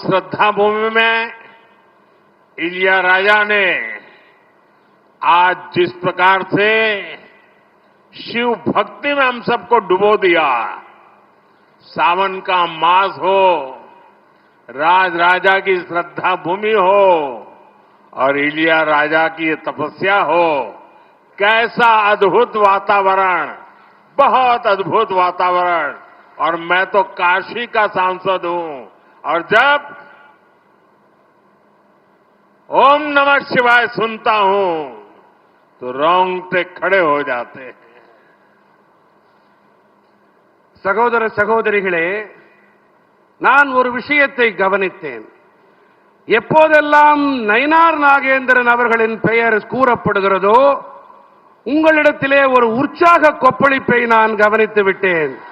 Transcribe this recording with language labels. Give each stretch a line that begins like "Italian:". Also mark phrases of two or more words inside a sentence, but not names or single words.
Hindi: श्रद्धा भूमि में इलियाराजा ने आज जिस प्रकार से शिव भक्ति में हम सबको डुबो दिया, सावन का मास हो, राजराजा की श्रद्धा भूमि हो और इलियाराजा की तपस्या हो, कैसा अद्भुत वातावरण, बहुत अद्भुत वातावरण। और मैं तो काशी का सांसद हूं और जब
Sanskrit: ओम नमः शिवाय
Hindi: सुनता हूं तो रोंगटे खड़े हो जाते हैं।
Tamil: சகோதர சகோதரிகளே, நான் ஒரு விஷயத்தை கவனித்தேன். எப்போதெல்லாம் நயினார் நாகேந்திரன் அவர்களின் பெயர் கூறப்படுகிறதோ உங்களிடத்திலே ஒரு உற்சாக கொப்பளிப்பை நான் கவனித்து விட்டேன்.